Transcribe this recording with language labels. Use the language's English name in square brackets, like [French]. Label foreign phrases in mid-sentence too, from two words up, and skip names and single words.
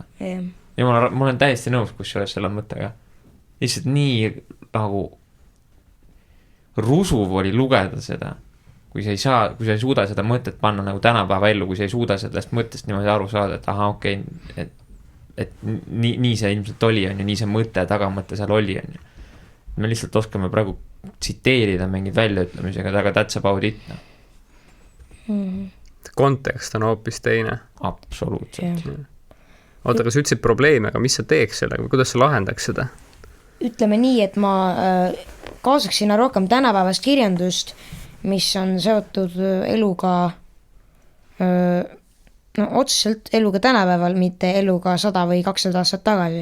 [Estonian] Ja ma olen täiesti nõus, kus selle mõttega. Lihtsalt nii nagu rusuv oli lugeda seda. Kui sa ei suuda seda mõtet panna nagu tänapäeva ellu, kui sa ei suuda sellest mõttest niimoodi aru saada, et aha, okei, et nii see ilmselt oli, on ju, nii see mõte, tagamõte seal oli, on ju. Me lihtsalt oskame praegu tsiteerida mingid väljaütlemisega, aga [English] that's about it. [Estonian] Kontekst on hoopis teine. Absoluutselt. Oota, kas ütlesid probleeme, aga mis sa teeks sellega või kuidas sa lahendaks seda? Ütleme nii, et ma kaasaks sinna rohkem tänapäevast kirjandust, mis on seotud eluga, no otseselt eluga tänapäeval, mitte eluga 100 või 200 aastat tagasi.